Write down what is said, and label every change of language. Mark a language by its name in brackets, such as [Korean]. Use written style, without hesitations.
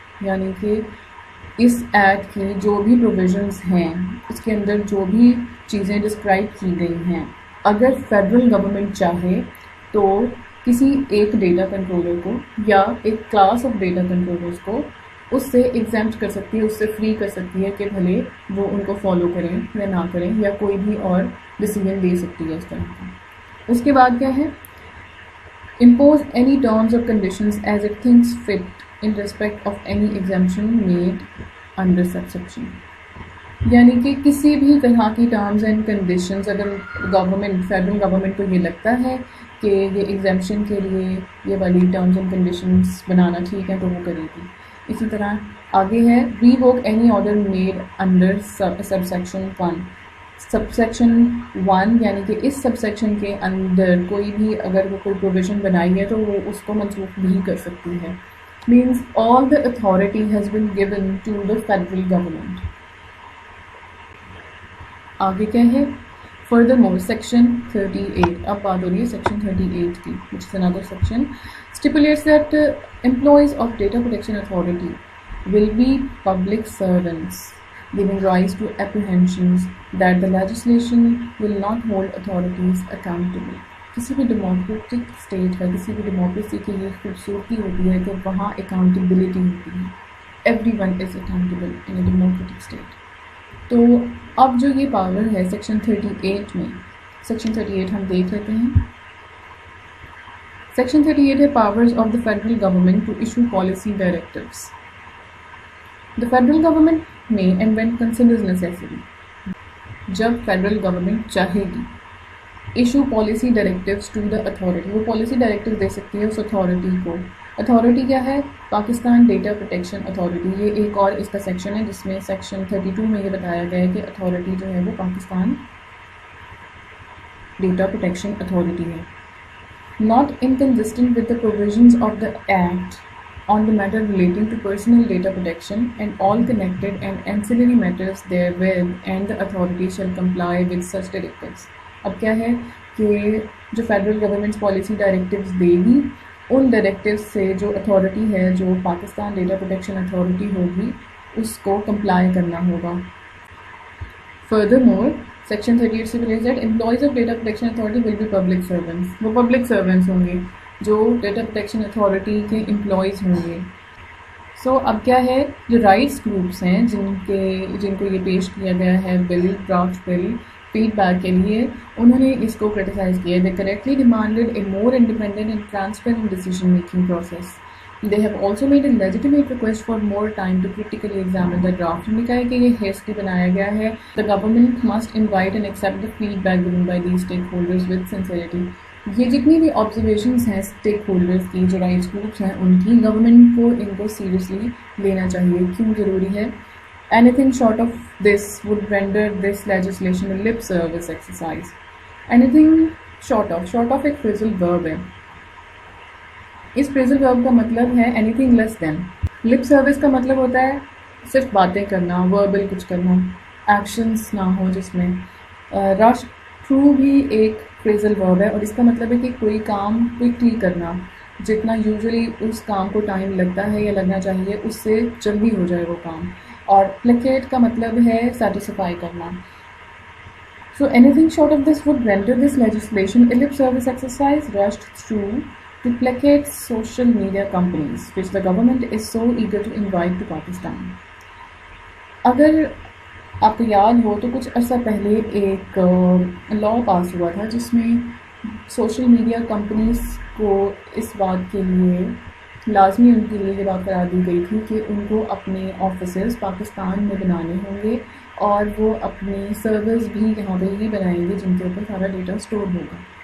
[Urdu] یعنی کہ اس ایکٹ کی جو بھی پروویژنس ہیں اس کے اندر جو بھی چیزیں ڈسکرائب کی گئی ہیں, اگر فیڈرل گورنمنٹ چاہے تو کسی ایک ڈیٹا کنٹرولر کو یا ایک کلاس آف ڈیٹا کنٹرولرز کو اس سے ایگزمپٹ کر سکتی ہے, اس سے فری کر سکتی ہے کہ بھلے وہ ان کو فالو کریں یا نہ کریں, یا کوئی بھی اور ڈیسیژن دے سکتی ہے اس طرح کا. اس کے بعد کیا ہے؟ [English] impose any terms or conditions as it thinks fit in respect of any exemption made under subsection. [Urdu] یعنی کہ کسی بھی طرح کی ٹرمز اینڈ کنڈیشنز اگر فیڈرل گورنمنٹ کو یہ لگتا ہے کہ یہ ایگزمپشن کے لیے یہ والی ٹرمز اینڈ کنڈیشنز بنانا ٹھیک ہے تو وہ کرے گی. اسی طرح آگے ہے [English] Revoke any order made under sub section 1. [Urdu] Sub section 1 یعنی کہ اس سب سیکشن کے اندر کوئی بھی اگر وہ کوئی پروویژن بنائی ہے تو وہ اس کو منسوخ بھی کر سکتی ہے. [English] Means all the authority has been given to the federal government. [Urdu] آگے کیا ہے؟ [English] Furthermore section 38. [Urdu] اب بات ہو رہی ہے سیکشن 38 کی, [English] which is another section, stipulates that employees of Data Protection Authority will be public servants, giving rise to apprehensions that the legislation will not hold authorities accountable. [Urdu] کسی بھی democratic state کا, کسی بھی ڈیموکریسی کی یہ خوبصورتی ہوتی ہے کہ وہاں اکاؤنٹیبلٹی ہوتی ہے. [English] Everyone is accountable in a democratic state. [Urdu] تو اب جو یہ پاور ہے سیکشن 38 میں, سیکشن 38 ہم دیکھ لیتے ہیں. [English] Section 38 ہے powers of the federal government to issue policy directives. The federal government may and when considers necessary [Urdu] جب فیڈرل گورنمنٹ چاہے گی. [English] issue policy directives to the authority, [Urdu] وہ پالیسی ڈائریکٹیو دے سکتی ہے اس اتھارٹی کو. اتھارٹی کیا ہے؟ Pakistan data protection authority. یہ ایک اور اس کا سیکشن ہے جس میں سیکشن 32 میں یہ بتایا گیا ہے کہ اتھارٹی جو ہے وہ پاکستان ڈیٹا پروٹیکشن اتھارٹی ہے. [English] Not inconsistent with the provisions of the Act on the matter relating to personal data protection and all connected and ancillary matters therewith, and the authority shall comply with such directives. [Urdu] اب کیا ہے کہ جو federal government policy directives دے گی ان directives سے جو authority ہے جو پاکستان ڈیٹا پروٹیکشن اتھارٹی ہوگی اس کو کمپلائی کرنا ہوگا. [English] Furthermore, Section 38 stipulates that employees of Data Protection Authority will be public servants. [Urdu] وہ پبلک سرونٹس ہوں گے جو ڈیٹا پروٹیکشن اتھارٹی کے امپلائیز ہوں گے. سو اب کیا ہے، جو رائٹس گروپس ہیں جن کو یہ پیش کیا گیا ہے بل، ڈرافٹ بل، فیڈ بیک کے لیے، انہوں نے اس کو کرٹیسائز کیا. [English] They correctly demanded a more independent and transparent decision making process. They have also made a legitimate request for more time to critically examine the draft. [Urdu] انہوں نے کہا ہے کہ یہ ہیسٹی بنایا گیا ہے. [English] The government must invite and accept the feedback given by these stakeholders with sincerity. [Urdu] یہ جتنی بھی آبزرویشنز ہیں اسٹیک ہولڈرز کی، جو رائٹس گروپس ہیں ان کی، گورنمنٹ کو ان کو سیریسلی لینا چاہیے. کیوں ضروری ہے؟ [English] Anything short of this would render this legislation a lip service exercise. Anything short of [Urdu] ایک [English] phrasal verb [Urdu] ہے. اس [English] phrasal verb [Urdu] کا مطلب ہے [English] anything less than. [Urdu] lip service کا مطلب ہوتا ہے صرف باتیں کرنا، verbal کچھ کرنا، actions نہ ہو جس میں. rush through بھی ایک phrasal verb ہے اور اس کا مطلب ہے کہ کوئی کام quickly کرنا، جتنا یوزلی اس کام کو ٹائم لگتا ہے یا لگنا چاہیے اس سے جلدی ہو جائے وہ کام. اور placate کا مطلب ہے satisfy کرنا. [English] So anything short of this would render this legislation a lip service exercise rushed through to placate social media companies, which the government is so eager to invite to Pakistan. [Urdu] اگر آپ کو یاد ہو تو کچھ عرصہ پہلے ایک لا پاس ہوا تھا جس میں سوشل میڈیا کمپنیز کو اس بات کے لیے لازمی ان کے لیے یہ بات قرار دی گئی تھی کہ ان کو اپنے آفیسز پاکستان میں بنانے ہوں گے اور وہ اپنی سرورز بھی یہاں پہ ہی بنائیں گے جن کے اوپر سارا ڈیٹا اسٹور ہوگا.